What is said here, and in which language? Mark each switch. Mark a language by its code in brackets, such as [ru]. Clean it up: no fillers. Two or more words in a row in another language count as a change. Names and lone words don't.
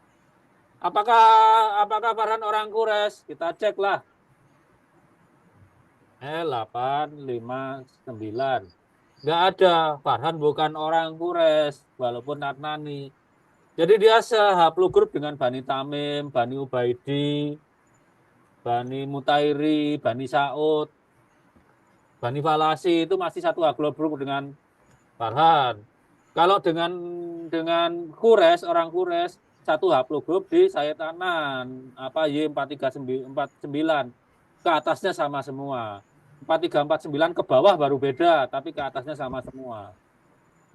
[id] Apakah Farhan orang Quraisy? Kita cek lah. L859. Enggak ada. Farhan bukan orang Quraisy, walaupun Adnani. Jadi dia sehaplogroup dengan Bani Tamim, Bani Ubaidi, Bani Mutairi, Bani Sa'ud, Bani Falasi itu masih satu haplogroup dengan Farhan. Kalau dengan Quraisy, orang Quraisy satu haplogroup di Sayyid Adnan, Y4349. Ke atasnya sama semua. 4349 ke bawah baru beda, tapi ke atasnya sama semua.